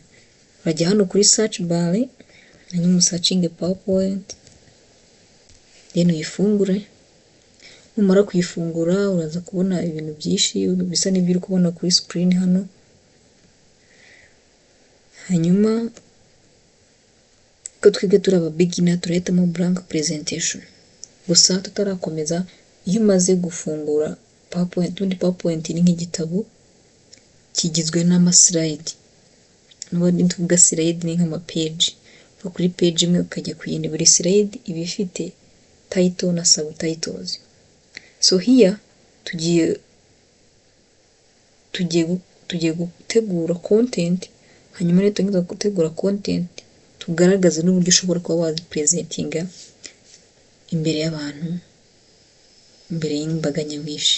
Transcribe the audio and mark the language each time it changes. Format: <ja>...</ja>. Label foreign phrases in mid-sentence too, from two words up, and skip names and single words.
<rw>Urajya hano kuri search bar hanyuma usacinge PowerPoint, then uyifungure. Numara kuyifungura uraza kubona ibintu byinshi bisa n'ibyo uri kubona kuri screen hano. Hanyuma ko twebwe turi aba beginner turahitamo</rw> <en>blank presentation.</en> <rw>Gusa tutarakomeza, iyo umaze gufungura PowerPoint ni nk'igitabo kigizwe n'amaslide. N'ubundi tuvuga slide ni nk'ama page. Uva kuri page imwe ukajya ku yindi, buri slide iba ifite title na subtitles.</rw> <en>So here</en> <rw>tugiye gutegura content, hanyuma rero tugiye gutegura content tugaragaza n'uburyo ushobora kuba wazipresentinga imbere y'abantu, imbere y'imbaga nyamwinshi.</rw>